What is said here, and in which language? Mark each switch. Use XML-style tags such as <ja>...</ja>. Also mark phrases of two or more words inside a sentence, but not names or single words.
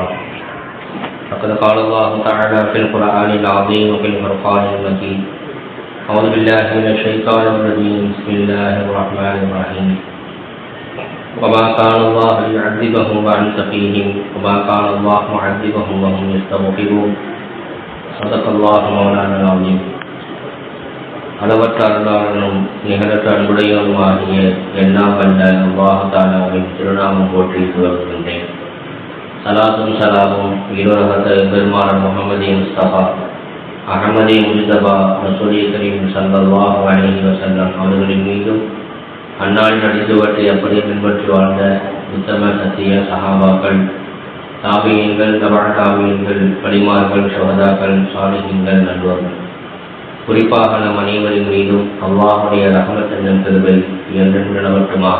<ar>فقد قال الله تعالى في القرآن العظيم وفي الفرقان المجيد: أعوذ بالله من الشيطان الرجيم. بسم الله الرحمن الرحيم. وما كان الله ليعذبهم وأنت فيهم وما كان الله معذبهم وهم يستغفرون. صدق الله مولانا العظيم.</ar> <ta>அளவற்ற அருளாளனும் நிகரற்ற அன்புடையவனுமாகிய எல்லாம் வல்ல</ta> <ar>الله تعالى</ar> <ta>திருநாமம் போற்றி துவங்குகின்றேன். சலாத்தும் சலாமும் இருவரகத்த பெருமானார் முஹம்மது முஸ்தபா அஹமதி முஜ்தபா</ta> <ar>رسول كريم صلى الله عليه وسلم</ar> <ta>அவர்களின் மீதும் அந்நாளில் அடித்துவற்றை அப்படியே பின்பற்றி வாழ்ந்த உத்தம சத்திய சஹாபாக்கள், தாபியீன்கள், தபா தாபியீன்கள், வலிமார்கள், ஷுஹதாக்கள், சாலிஹீன்கள், நல்லோர்கள், குறிப்பாக நம் அனைவரின் மீதும் அல்லாஹுடைய ரஹ்மத் என்னும் கிருபை என்றென்று நிலவட்டுமாக.</ta>